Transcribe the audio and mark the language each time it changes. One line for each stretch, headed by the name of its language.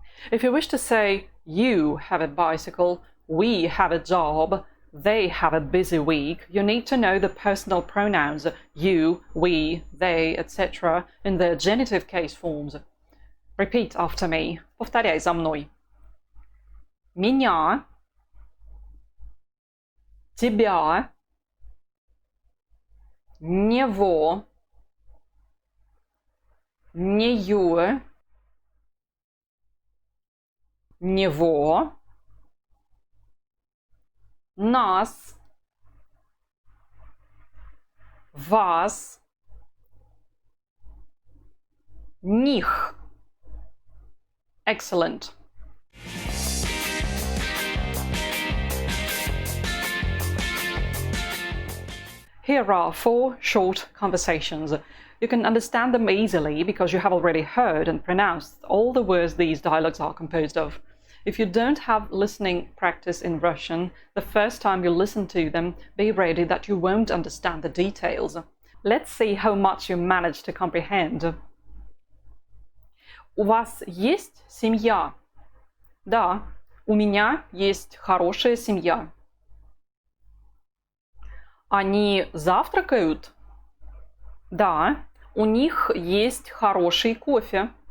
English: If you wish to say you have a bicycle, we have a job, they have a busy week, you need to know the personal pronouns you, we, they, etc. in their genitive case forms. Repeat after me.
Russian: Повторяй за мной. Меня, тебя, него, неё, него, нас, вас, них.
English: Excellent. Here are 4 short conversations. You can understand them easily because you have already heard and pronounced all the words these dialogues are composed of. If you don't have listening practice in Russian, the first time you listen to them, be ready that you won't understand the details. Let's see how much you manage to comprehend.
Russian: У вас есть семья? Да, у меня есть хорошая семья. Они завтракают? Да, у них есть хороший кофе.